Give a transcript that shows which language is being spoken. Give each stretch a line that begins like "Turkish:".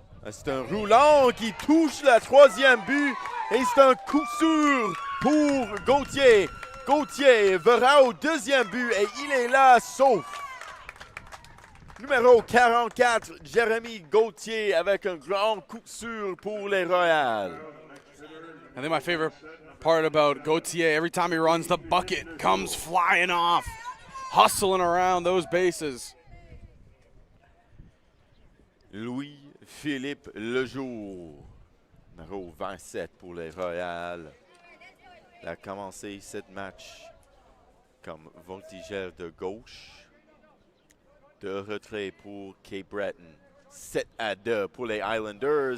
French: C'est un roulant qui touche le 3e but et c'est un coup sûr pour Gauthier. Gauthier verra au 2e but et il est là sauf. Numéro 44, Jérémy Gauthier avec un grand coup sûr pour les Royals.
English: I think my favorite part about Gauthier, every time he runs, the bucket comes flying off, hustling around those bases.
French: Louis-Philippe Lejour, numéro 27 pour les Royals. Il a commencé ce match comme voltigeur de gauche. De retrait pour Cape Breton. 7-2 pour les Islanders.